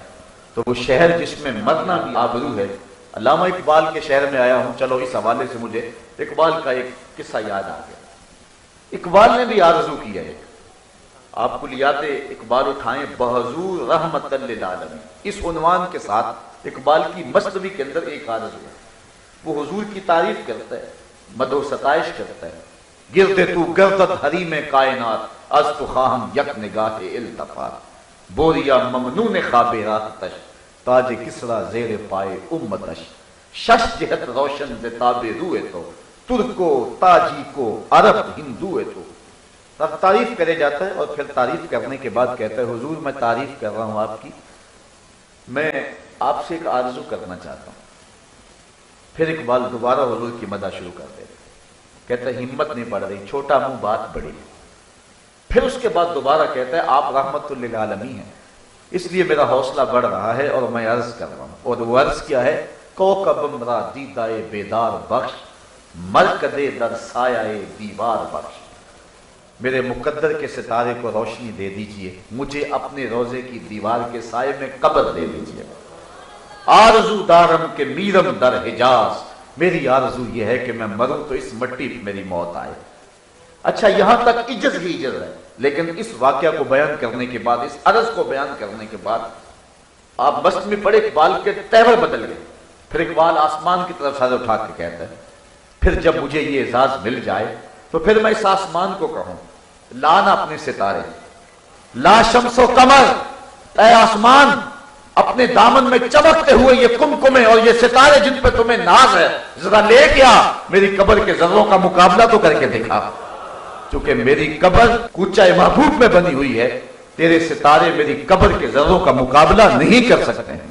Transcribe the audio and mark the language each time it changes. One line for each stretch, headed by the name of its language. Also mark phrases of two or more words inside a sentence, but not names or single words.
Urdu: تو وہ شہر جس میں مرنا بھی آبرو ہے، علامہ اقبال کے شہر میں آیا ہوں، چلو اس حوالے سے مجھے اقبال کا ایک قصہ یاد آ گیا۔ اقبال نے بھی آرزو کیا ہے، آپ کلیات اقبال اٹھائیں، بحضور رحمت للعالمین، اس عنوان کے ساتھ اقبال کی مثنوی کے اندر ایک آرزو ہے۔ وہ حضور کی تعریف کرتا ہے، مدح و ستائش کرتا ہے،
Persian: گرد تو گردت حریم کائنات، از تو خواہم یک نگاہ التفات، بوریا ممنون خواب راحتش، تاج کسرا زیر پائے امتش، شش جہت روشن ز تاب روئے تو، ترکو تاجی کو عرب ہندو تو۔
Urdu: اب تعریف کرے جاتا ہے اور پھر تعریف کرنے کے بعد کہتا ہے حضور میں تعریف کر رہا ہوں آپ کی، میں آپ سے ایک آرزو کرنا چاہتا ہوں۔ پھر اقبال دوبارہ حضور کی مدح شروع کر دے، کہتا ہے ہمت نہیں بڑھ رہی، چھوٹا منہ بات بڑی۔ پھر اس کے بعد دوبارہ کہتا ہے آپ رحمت للعالمین ہیں، اس لیے میرا حوصلہ بڑھ رہا ہے اور میں عرض کر رہا ہوں۔ اور وہ عرض کیا ہے،
Persian: کوکبم را دیدائے بیدار بخش، مرکدے در سایہ دیوار بخش،
Urdu: میرے مقدر کے ستارے کو روشنی دے دیجئے، مجھے اپنے روزے کی دیوار کے سائے میں قبر دے دیجئے۔
Persian: آرزو دارم کے میرم در حجاز،
Urdu: میری آرزو یہ ہے کہ میں مروں تو اس مٹی پہ میری موت آئے۔ اچھا یہاں تک عجز ہی عجز ہے، لیکن اس واقعہ کو بیان کرنے کے بعد، اس عرض کو بیان کرنے کے بعد آپ بست میں پڑے، اقبال کے تیور بدل گئے۔ پھر اقبال آسمان کی طرف سر اٹھا کے کہتا ہے پھر جب مجھے یہ اعزاز مل جائے تو پھر میں اس آسمان کو کہوں لانا اپنے ستارے، لا شمس و قمر، اے آسمان اپنے دامن میں چمکتے ہوئے یہ کمکمے اور یہ ستارے جن پہ تمہیں ناز ہے، ذرا لے کیا میری قبر کے ذروں کا مقابلہ تو کر کے دکھا، چونکہ میری قبر کوچہ محبوب میں بنی ہوئی ہے، تیرے ستارے میری قبر کے ذروں کا مقابلہ نہیں کر سکتے ہیں۔